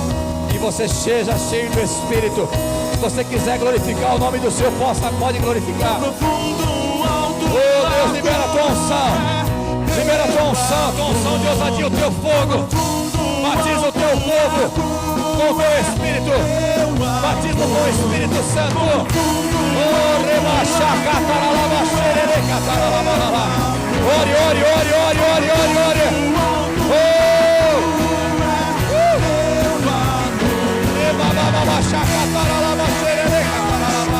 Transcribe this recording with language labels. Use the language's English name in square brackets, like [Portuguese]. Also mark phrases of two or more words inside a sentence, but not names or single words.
[Portuguese] Que você seja cheio do Espírito. Se você quiser glorificar o nome do Senhor, pode glorificar. Oh Deus, libera a tua unção, libera a tua unção de ousadia, o teu fogo. Batiza o teu povo com o teu Espírito, batiza com o Espírito Santo. Oh, rebaixar, cataralaba, xerere, cataralaba. Ore, ore, ore, ore, ore, ore, ore. Oh! Rebaixar, cataralaba, xerere, cataralaba.